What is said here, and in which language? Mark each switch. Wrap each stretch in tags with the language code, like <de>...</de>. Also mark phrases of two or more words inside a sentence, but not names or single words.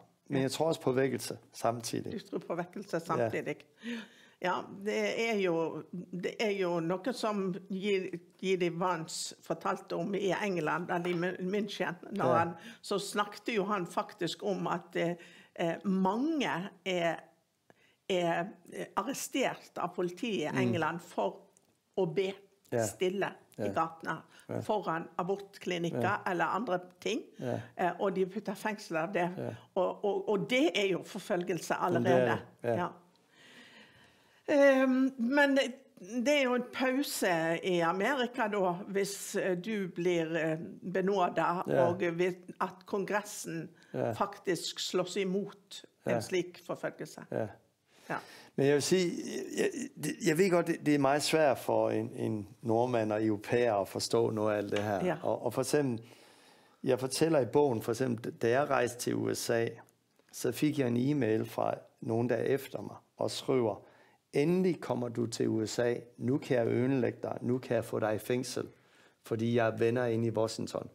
<da>Men jeg tror også på vækkelse samtidig. Du tror på vækkelse samtidig. Ja, det er jo noget, som J.D. Vance fortalte om i England, eller i München.</da> <no>Så snakkede jo han faktisk om, at mange er arrestert av politiet i England for å be stille i gatene foran abortklinikker eller andre ting, og de putter fengsel av det. Og det er jo forfølgelse allerede. Men det er jo en pause i Amerika da, hvis du blir benådet, og at kongressen faktisk slås imot en slik forfølgelse.</no> <da>Men jeg vil sige, jeg ved godt, det er meget svært for en nordmand og europæer at forstå noget af alt det her. Og for eksempel, jeg fortæller i bogen, for eksempel, da jeg rejste til USA, så fik jeg en e-mail fra nogen, der efter mig, og skriver, endelig kommer du til USA, nu kan jeg ødelægge dig, nu kan jeg få dig i fængsel, fordi jeg er venner inde i Washington.</da>